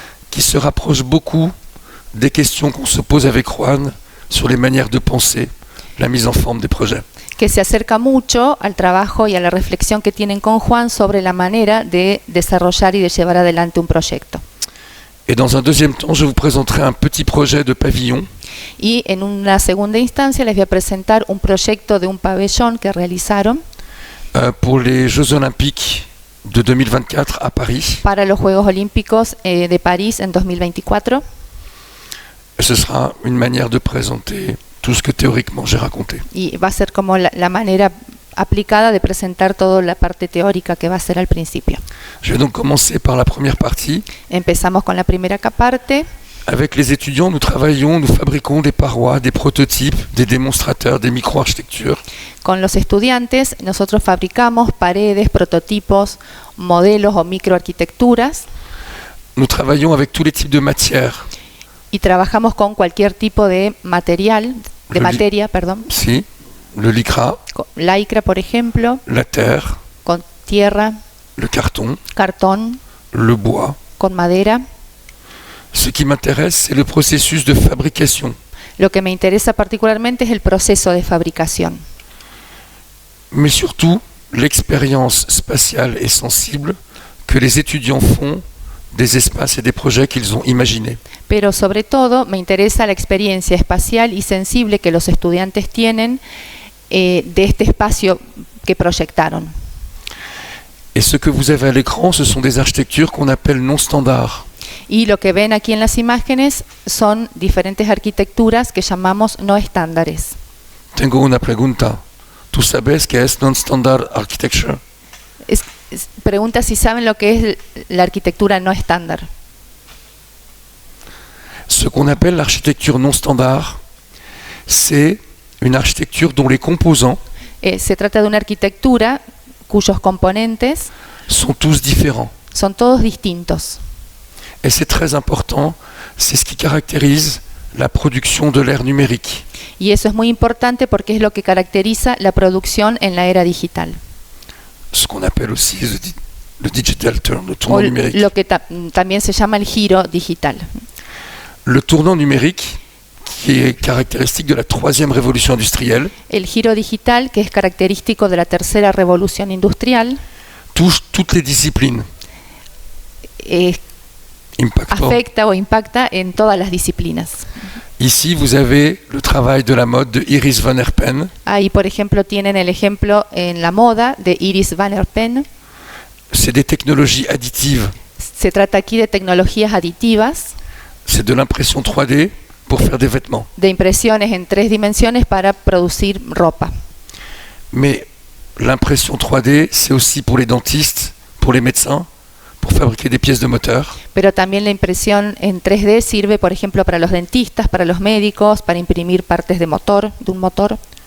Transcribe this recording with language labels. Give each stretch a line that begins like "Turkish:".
French: qui se rapproche beaucoup des questions qu'on se pose avec Juan sur les manières de penser, la mise en forme des projets.
Spanish: que se acerca mucho al trabajo y a la reflexión que tienen con Juan sobre la manera de desarrollar y de llevar adelante un proyecto.
French: Et dans un deuxième temps, je vous présenterai un petit projet de pavillon
Spanish: Y en una segunda instancia les voy a presentar un proyecto de un pabellón que realizaron
French: pour les Jeux Olympiques de 2024 à Paris.
Spanish: para los Juegos Olímpicos de París en 2024.
French: Ce sera une manière de présenter tout ce que théoriquement j'ai raconté.
Spanish: Y va a ser como la manera aplicada de presentar toda la parte teórica que va a ser al principio.
French: Je vais donc commencer par la première partie.
Spanish: Empezamos con la primera parte.
French: Avec les étudiants, nous travaillons, nous fabriquons des parois, des prototypes, des démonstrateurs, des micro-architectures.
Spanish: Con los estudiantes nosotros fabricamos paredes, prototipos, modelos o microarquitecturas
French: Nous travaillons avec tous les types de matières.
Spanish: y trabajamos con cualquier tipo de material, de materia, perdón,
French: Si, le lycra,
Spanish: con lycra por ejemplo,
French: la terre,
Spanish: con tierra,
French: le carton,
Spanish: cartón,
French: le bois.
Spanish: con madera.
French: Ce qui m'intéresse, c'est le processus de fabrication.
Spanish: Lo que me interesa particularmente es el proceso de fabricación,
French: Mais surtout, l'expérience spatiale et sensible que les étudiants font des espaces et des projets qu'ils ont imaginés.
Spanish: Pero sobre todo me interesa la experiencia espacial y sensible que los estudiantes tienen de este espacio que proyectaron.
French: Et ce que vous avez à l'écran, ce sont des architectures qu'on appelle non standards.
Spanish: Y lo que ven aquí en las imágenes son diferentes arquitecturas que llamamos no estándares. Tengo una pregunta. ¿Tú sabes qué es
English: non-standard architecture?
Spanish: Pregunta si saben lo que es la arquitectura no estándar.
French: Ce qu'on appelle l'architecture non standard, c'est une architecture dont les composants
Spanish: Se trata de una arquitectura cuyos componentes
French: sont tous différents.
Spanish: son todos distintos.
French: Et c'est très important, c'est ce qui caractérise la production de l'ère numérique.
Spanish: Y eso es muy importante porque es lo que caracteriza la producción en la era digital.
French: Ce qu'on appelle aussi le
English: digital turn,
French: le
Spanish: O
French: tournant numérique.
Spanish: lo que también se llama el giro digital.
French: Le tournant numérique, qui est caractéristique de la troisième révolution industrielle,
Spanish: El giro digital, que es característico de la tercera revolución industrial,
French: touche toutes les disciplines.
Spanish: Impactant. afecta o impacta en todas las disciplinas.
French: Ici, vous avez le travail de la mode de Iris van Herpen.
Spanish: Ahí, por ejemplo, tienen el ejemplo en la moda de Iris van Herpen.
French: C'est des technologies additives.
Spanish: Se trata aquí de tecnologías aditivas,
French: C'est de l'impression 3D pour faire des vêtements.
Spanish: de impresiones en 3 dimensiones para producir ropa.
French: Mais l'impression 3D, c'est aussi pour les dentistes, pour les médecins, pour fabriquer des pièces de moteur.
Spanish: Pero también la impresión en 3D sirve, por ejemplo, para los dentistas, para los médicos, para imprimir partes de motor, de un motor.